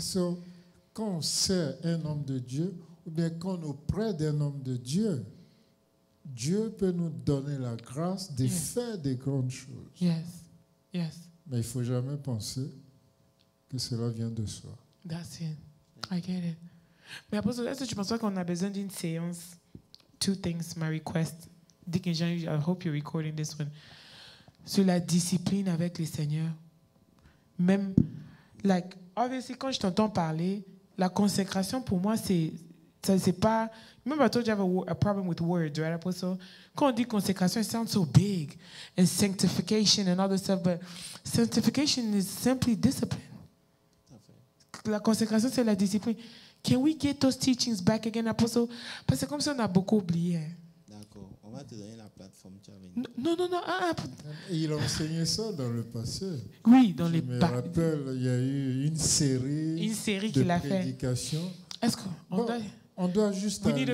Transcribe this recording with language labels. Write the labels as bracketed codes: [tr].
[fr] So, quand on sert un homme de Dieu, ou bien quand on est auprès d'un homme de Dieu, Dieu peut nous donner la grâce de faire des grandes choses. [en] Yes. [fr] Mais il ne faut jamais penser que cela vient de soi. [en] That's it. I get it. [fr] Mais après, est-ce que tu penses pas qu'on a besoin d'une séance? [en] Two things, my request. Dick and Jean, I hope you're recording this one. [fr] Sur la discipline avec le Seigneur. Même, [en] like, obviously, [fr] quand je t'entends parler, la consécration pour moi, c'est pas. [en] Remember, I told you I have a problem with words, right, Apostle? [fr] Quand on dit consécration, [en] it sounds so big. And sanctification and all this stuff, but sanctification is simply discipline. [fr] La consécration, c'est la discipline. [en] Can we get those teachings back again, Apostle? [fr] Parce que comme ça, on a beaucoup oublié. D'accord. On va te donner la plateforme. Tu vas venir. Non. Il a enseigné ça dans le passé. Oui, dans les Je me rappelle, il y a eu une série de qu'il a fait. prédications. Est-ce qu'on doit... On doit juste [en] We need a